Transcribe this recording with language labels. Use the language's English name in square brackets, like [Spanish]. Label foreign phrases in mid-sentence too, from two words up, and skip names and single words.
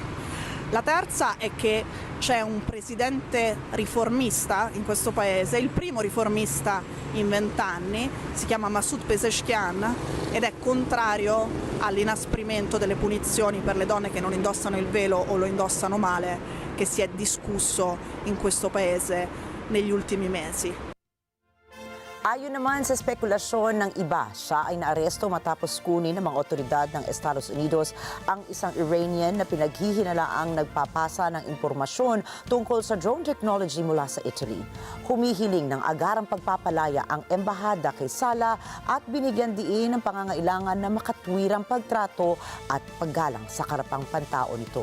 [Italian] La terza è che c'è un presidente riformista in questo paese, il primo riformista in 20 anni, si chiama Masoud Pezeshkian ed è contrario all'inasprimento delle punizioni per le donne che non indossano il velo o lo indossano male, che si è discusso in questo paese negli ultimi mesi. [Filipino] Ayon naman sa spekulasyon ng iba, siya ay naaresto matapos kunin ng mga otoridad ng Estados Unidos ang isang Iranian na pinaghihinalaang nagpapasa ng impormasyon tungkol sa [English] drone technology [Filipino] mula sa Italy. Humihiling ng agarang pagpapalaya ang embahada kay Sala at binigyan diin ng pangangailangan na makatwirang pagtrato at paggalang sa karapang pantao nito.